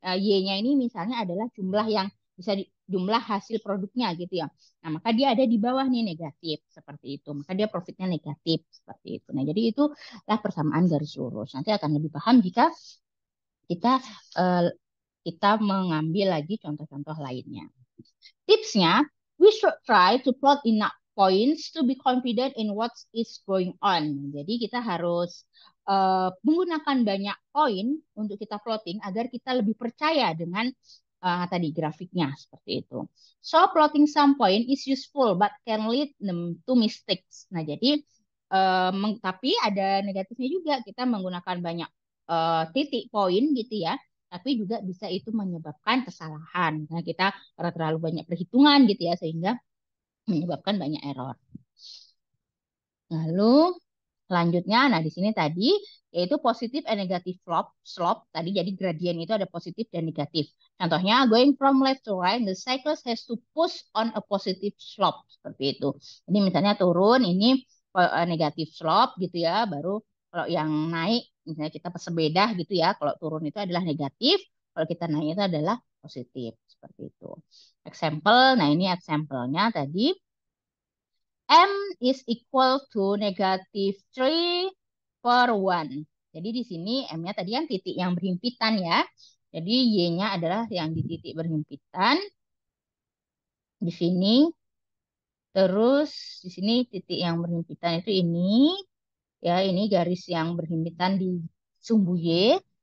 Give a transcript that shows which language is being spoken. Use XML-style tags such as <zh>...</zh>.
<id>Y-nya ini misalnya adalah jumlah yang bisa jumlah hasil produknya gitu ya. Nah, maka dia ada di bawah nih negatif seperti itu. Maka dia profitnya negatif seperti itu. Nah, jadi itulah persamaan garis lurus. Nanti akan lebih paham jika kita eh, kita mengambil lagi contoh-contoh lainnya. Tipsnya,</id> <en>we should try to plot enough points to be confident in what is going on.</en> <id>Jadi kita harus menggunakan banyak poin untuk kita plotting agar kita lebih percaya dengan tadi grafiknya seperti itu.</id> <en>So plotting some point is useful but can lead them to mistakes.</en> <id>Nah jadi tapi ada negatifnya juga, kita menggunakan banyak titik poin gitu ya, tapi juga bisa itu menyebabkan kesalahan. Nah, kita karena terlalu banyak perhitungan gitu ya, sehingga menyebabkan banyak error. Lalu selanjutnya, nah di sini tadi yaitu positif</id> <en>and negative slope.</en> <id>Tadi jadi gradien itu ada positif dan negatif. Contohnya,</id> <en>going from left to right, the cyclist has to push on a positive slope.</en> <id>Seperti itu. Jadi misalnya turun, ini negatif slope gitu ya. Baru kalau yang naik, misalnya kita pesepeda gitu ya. Kalau turun itu adalah negatif. Kalau kita naik itu adalah positif. Seperti itu. Example, nah ini example-nya tadi.</id> <en>M is equal to negative 3 per 1.</en> <id>Jadi di sini M-nya tadi yang titik yang berhimpitan ya. Jadi Y-nya adalah yang di titik berhimpitan. Di sini. Terus di sini titik yang berhimpitan itu ini. Ya, ini garis yang berhimpitan di sumbu Y.</id>